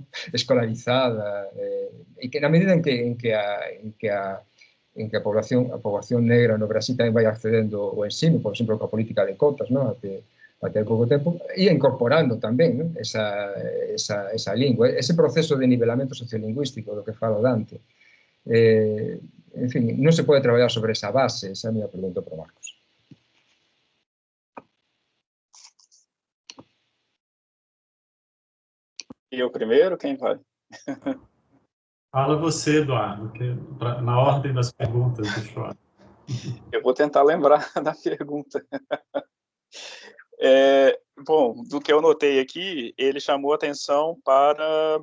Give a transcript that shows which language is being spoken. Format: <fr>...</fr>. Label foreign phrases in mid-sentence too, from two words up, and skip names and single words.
<gl>Escolarizada, e que na medida en que a poboación negra no Brasil tamén vai accedendo ao ensino, por exemplo, coa política de cotas, non? Até pouco tempo, e incorporando tamén, non? esa lingua, ese proceso de nivelamento sociolingüístico do que falo Dante. En fin, non se pode traballar sobre esa base, esa é a minha pregunta para Marcos.</gl> <pt>E o primeiro, quem vai? Fala você, Eduardo, que, na ordem das perguntas, deixa eu... Eu vou tentar lembrar da pergunta. Bom, do que eu notei aqui, ele chamou atenção para...</pt>